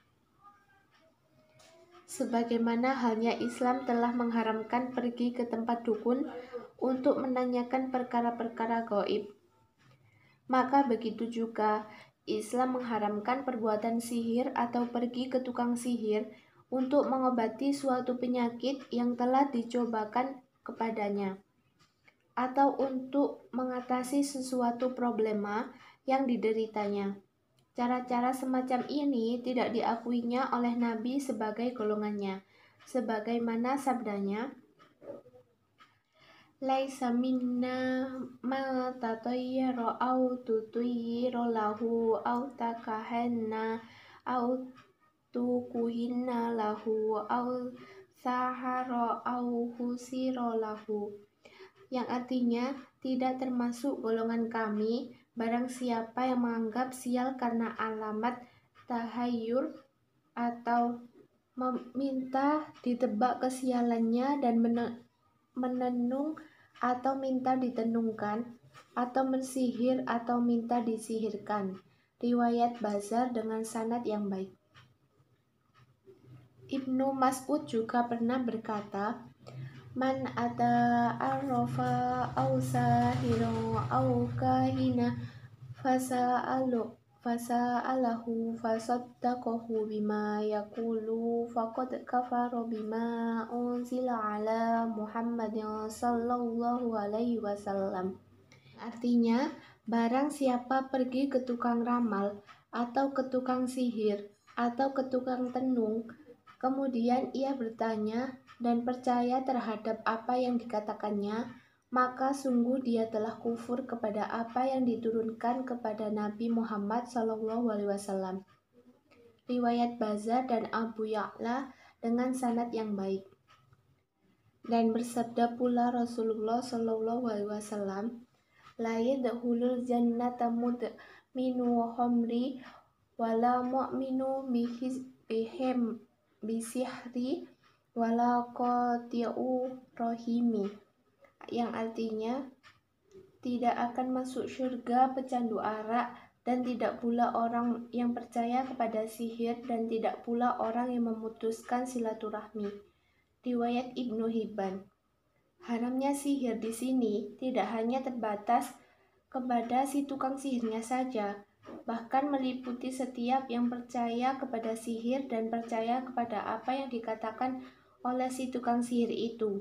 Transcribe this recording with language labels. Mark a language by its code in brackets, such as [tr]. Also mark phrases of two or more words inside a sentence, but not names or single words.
[id] Sebagaimana halnya Islam telah mengharamkan pergi ke tempat dukun untuk menanyakan perkara-perkara gaib, maka begitu juga Islam mengharamkan perbuatan sihir atau pergi ke tukang sihir untuk mengobati suatu penyakit yang telah dicobakan kepadanya, atau untuk mengatasi sesuatu problema yang dideritanya. Cara-cara semacam ini tidak diakuinya oleh Nabi sebagai golongannya, sebagaimana sabdanya, [ar] ليس منا من تطير أو تطير له أو تكهن أو تكهن له أو سحر أو سحر له, [id] yang artinya tidak termasuk golongan kami barang siapa yang menganggap sial karena alamat tahayyur atau meminta ditebak kesialannya dan menenung atau minta ditenungkan, atau mensihir atau minta disihirkan. Riwayat Bazar dengan sanad yang baik. Ibnu Mas'ud juga pernah berkata, [ar] من أتى عرافا أو ساحرا أو كاهنا فسأله فصدقه بما يقول فقد كفر بما أنزل على محمد صلى الله عليه وسلم. [id] Artinya, barang siapa pergi ke tukang ramal atau ke tukang sihir atau ke tukang tenung, kemudian ia bertanya dan percaya terhadap apa yang dikatakannya, maka sungguh dia telah kufur kepada apa yang diturunkan kepada Nabi Muhammad SAW. Riwayat Bazar dan Abu Ya'la dengan sanad yang baik. Dan bersabda pula Rasulullah SAW, [ar] لا يدخل الجنة مدمن خمر ولا مؤمن بسحر ولا قاطع رحم, [id] yang artinya tidak akan masuk surga pecandu arak, dan tidak pula orang yang percaya kepada sihir, dan tidak pula orang yang memutuskan silaturahmi. Riwayat Ibnu Hibban. Haramnya sihir di sini tidak hanya terbatas kepada si tukang sihirnya saja, bahkan meliputi setiap yang percaya kepada sihir dan percaya kepada apa yang dikatakan oleh si tukang sihir itu.